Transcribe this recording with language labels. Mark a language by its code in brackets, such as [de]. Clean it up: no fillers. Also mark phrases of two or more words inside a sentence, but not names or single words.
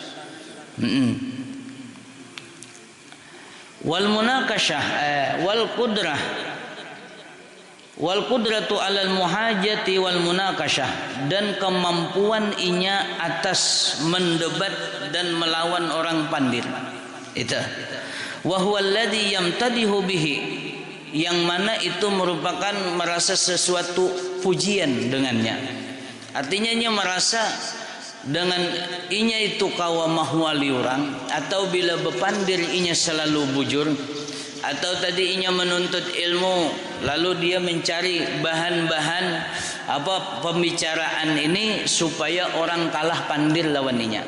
[ar] والمناقشة والقدرة على المحاجة والمناقشة, [bjn] dan kemampuan inya atas mendebat dan melawan orang pandir. [ar] Itu وهو الذي يمتدح به, [bjn] yang mana itu merupakan merasa sesuatu pujian dengannya. Artinya inya merasa dengan inya itu kawa mahwali orang, atau bila bepandir inya selalu bujur, atau tadi inya menuntut ilmu lalu dia mencari bahan-bahan pembicaraan ini supaya orang kalah pandir lawan inya.